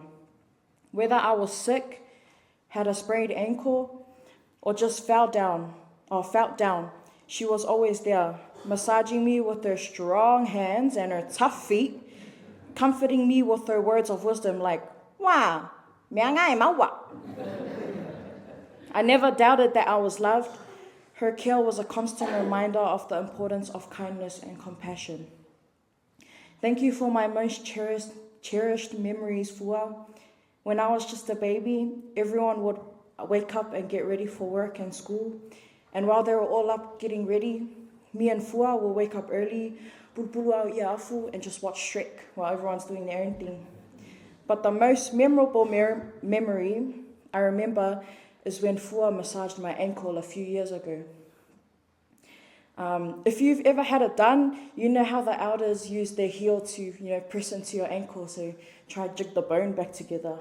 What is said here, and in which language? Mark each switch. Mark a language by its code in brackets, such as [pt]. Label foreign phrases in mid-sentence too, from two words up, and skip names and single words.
[en] Whether I was sick, had a sprained ankle, or just felt down, she was always there, massaging me with her strong hands and her tough feet, comforting me with her words of wisdom like, "Wah, [sm] mea ngai maua." [en] I never doubted that I was loved. Her care was a constant reminder of the importance of kindness and compassion. Thank you for my most cherished memories, Fua. When I was just a baby, everyone would wake up and get ready for work and school. And while they were all up getting ready, me and Fua will wake up early, [sm] pulpulu au ia afu, [en] and just watch Shrek while everyone's doing their own thing. But the most memorable memory I remember is when Fua massaged my ankle a few years ago. If you've ever had it done, you know how the elders use their heel to, press into your ankle, so try to jig the bone back together.